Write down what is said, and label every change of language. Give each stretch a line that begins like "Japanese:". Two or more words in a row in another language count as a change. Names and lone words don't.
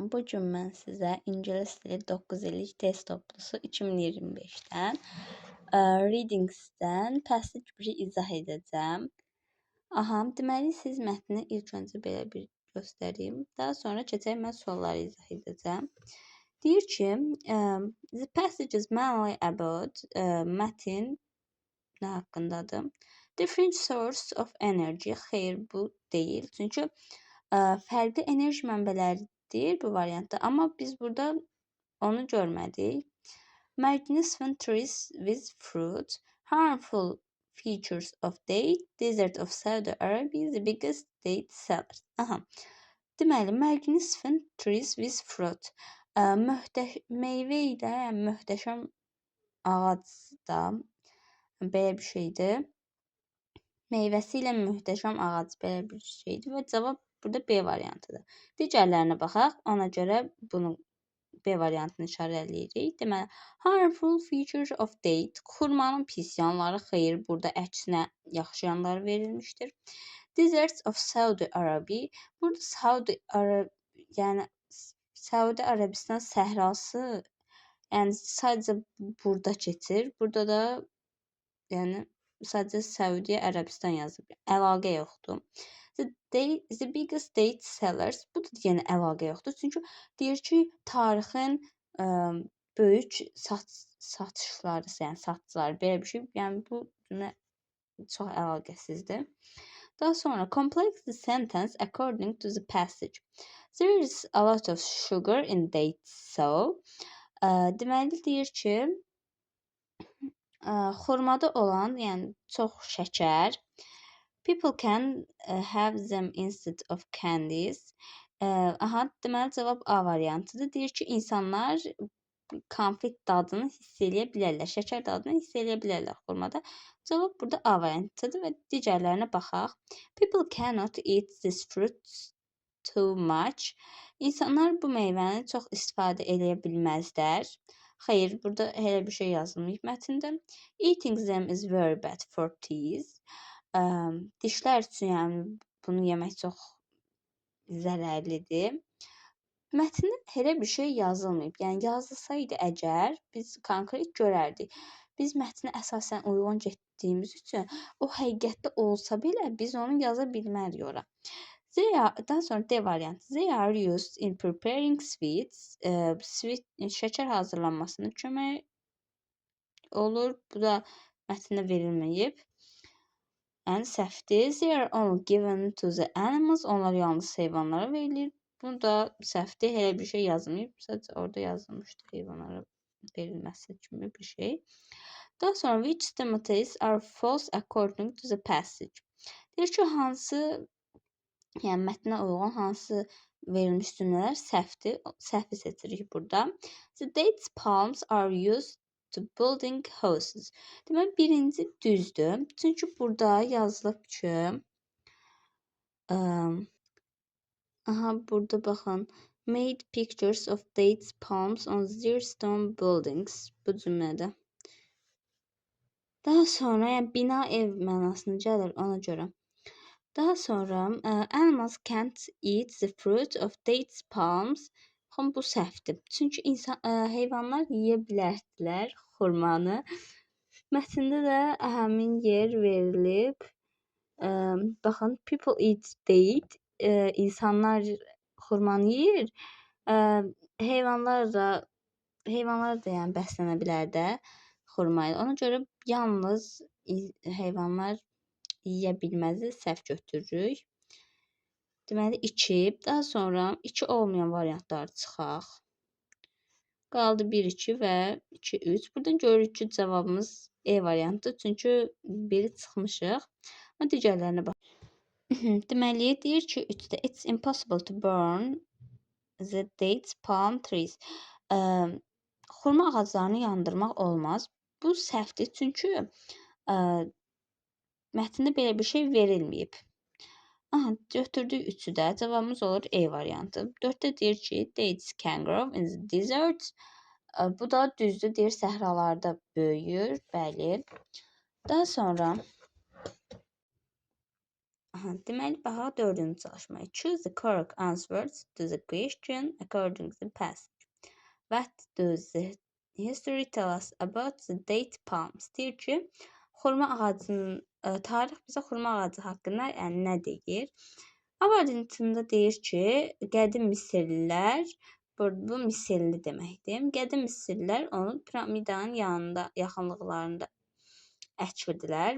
Azerbaijani: Bu gün mən sizə İngilis dili 9 illik test toplusu 2025-dən Readings'dən passage 1-i izah edəcəm. Deməli siz mətni ilk öncə belə bir göstəreyim. Daha sonra keçək mən sualları izah edəcəm. Deyir ki,
English: the passage is mainly about
Azerbaijani: mətn nə haqqındadır?
English: Different source of energy.
Azerbaijani: Xeyr, bu deyil. Çünki fərqli enerji mənbələridir bu variantda. Amma biz burada onu görmədik.
English: Magnificent trees with fruit. Harmful features of date. Desert of Saudi Arabia. The biggest date sellers. Deməli, magnificent trees with fruit.
Azerbaijani: Meyvə ilə möhtəşəm ağac da belə bir şeydir. Meyvəsi ilə möhtəşəm ağac belə bir şeydir və cavab burada B variantıdır. Digərlərinə baxaq, ona görə bunu B variantını işarələyirik. Deməli,
English: harmful features of date.
Azerbaijani: Xurmanın pis yanları, xeyr, burada əksinə yaxşı yanları verilmişdir.
English: Deserts of Saudi Arabia.
Azerbaijani: Burada Saudi Arabistan səhrası, yəni sadəcə burada keçir. Burada da sadəcə Səudiyyə Ərəbistan yazıb. Əlaqə yoxdur.
English: The biggest date sellers.
Azerbaijani: Bu da yenə əlaqə yoxdur. Çünki deyir ki, tarixin böyük satışları, yəni satıcıları belə bir şey. Yəni bu cümlə çox əlaqəsizdir. Daha sonra
English: complex the sentence according to the passage. There is a lot of sugar in dates, so
Azerbaijani: deməli deyir ki, xurmada olan, yəni çox şəkər.
English: People can have them instead of candies.
Azerbaijani: Deməli cavab A variantıdır. Deyir ki, insanlar konfet dadını hiss eləyə bilərlər, şəkər dadını hiss eləyə bilərlər xurmada. Cavab burada A variantıdır və digərlərinə baxaq.
English: People cannot eat this fruit too much.
Azerbaijani: İnsanlar bu meyvəni çox istifadə eləyə bilməzlər. Xeyr, burada elə bir şey yazılmayıb mətndə.
English: Eating them is very bad for teeth.
Azerbaijani: Dişlər üçün yəni bunu yemək çox zərərlidir. Mətndə elə bir şey yazılmayıb. Yəni yazılsaydı əgər biz konkret görərdik. Biz mətnə əsasən uyğun getdiyimiz üçün o həqiqətdə olsa belə biz onu yaza bilmərik ora. Daha sonra D variantı.
English: They are used in preparing sweets.
Azerbaijani: Şəkər hazırlanmasına kömək olur. Bu da mətndə verilməyib. Yəni səhvdir.
English: They are only given to the animals.
Azerbaijani: Onlar yalnız heyvanlara verilir. Bu da səhvdir. Elə bir şey yazılmayıb. Sadəcə orada yazılmışdı heyvanlara verilməsi kimi bir şey. Daha sonra
English: which stimulus are false according to the passage.
Azerbaijani: Deyir ki, hansı, yəni mətnə uyğun hansı verilmiş cümlələr səhvdir. Səhvi seçirik burada.
English: The dates palms are used to building houses.
Azerbaijani: Deməli, birinci düzdür. Çünki burada yazılıb ki, burada baxın,
English: made pictures of dates palms on their stone buildings.
Azerbaijani: Bu cümlədə. Daha sonra, yəni bina ev mənasına gəlir ona görə. Daha sonra,
English: animals can't eat the fruit of dates palms.
Azerbaijani: Bu səhvdir. Çünki heyvanlar yeyə bilərdilər xurmanı. Mətndə də həmin yer verilib. Baxın,
English: people eat date.
Azerbaijani: İnsanlar xurmanı yeyir. Heyvanlar da yəni bəslənə bilər də xurmayla. Ona görə yalnız heyvanlar yeyə bilməzdir. Səhv götürürük. Deməli 2. Daha sonra 2 olmayan variantları çıxaq. Qaldı 1, 2 və 2, 3. Buradan görürük ki, cavabımız E variantı. Çünki 1-i çıxmışıq. Amma digərlərinə bax. Deməli, deyir ki, 3-də
English: it's impossible to burn the dates palm trees.
Azerbaijani: Xurma ağaclarını yandırmaq olmaz. Bu səhvdir. Çünki mətndə belə bir şey verilməyib. Götürdük 3-ü də. Cavabımız olur E variantı. 4-də deyir ki,
English: dates can grow in the desert.
Azerbaijani: Bu da düzdür. Deyir, səhralarda böyüyür. Bəli. Daha sonra Deməli, baxaq dördüncü çalışmaya.
English: Choose the correct answers to the question according to the passage. What does the history tell us about the date palms?
Azerbaijani: Deyir ki, xurma ağacının tarix bizə xurma ağacı haqqında nə deyir? A variantında deyir ki, qədim Misirlilər, bu Misirli deməkdir. Qədim Misirlilər onu piramidanın yanında, yaxınlıqlarında əkvirdilər.